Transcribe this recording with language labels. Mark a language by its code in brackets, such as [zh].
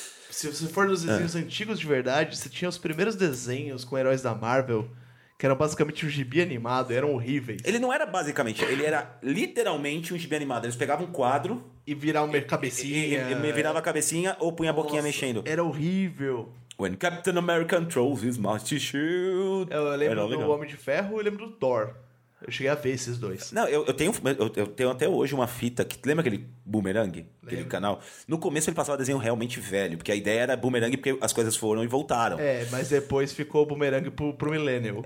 [pt] Se você for nos desenhos antigos de verdade, você tinha os primeiros desenhos com heróis da Marvel, que eram basicamente um gibi animado, eram horríveis. Ele não era basicamente, ele era literalmente um gibi animado. Eles pegavam um quadro... E viravam uma cabecinha. E virava a cabecinha ou punha a boquinha mexendo. Era horrível. [en] When Captain America controls his master shield... [pt] Eu lembro do Homem de Ferro e lembro do Thor. Eu cheguei a ver esses dois. Não, eu tenho até hoje uma fita que... Lembra aquele Boomerang? Lembro. Aquele canal? No começo ele passava desenho realmente velho, porque a ideia era Boomerang porque as coisas foram e voltaram. É, mas depois ficou o Boomerang pro Millennial.